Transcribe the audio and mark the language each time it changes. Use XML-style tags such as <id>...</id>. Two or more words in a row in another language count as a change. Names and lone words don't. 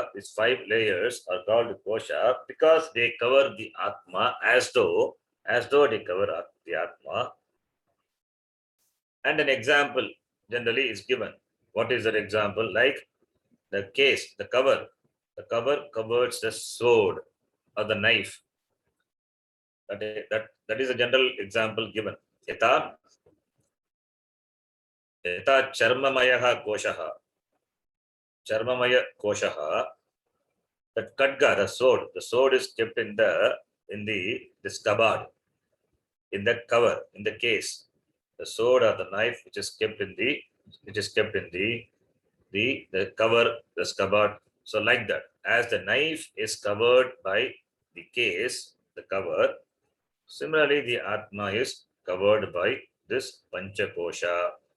<en>These 5 layers are called kosha because they cover the Atma as though they cover the Atma. And an example generally is given. What is that example? Like the case, the cover. The cover covers the sword or the knife. That is a general example given.</en> <sa>Yata charmamaya koshaha. Charmamaya koshaha.</sa> <en>That kadga, the sword is kept in this cupboard, in the cover, in the case. The sword or the knife which is kept in the cover, the cupboard. So like that, as the knife is covered by the case, the cover, similarly the Atma is covered by this Panchakosha.</en>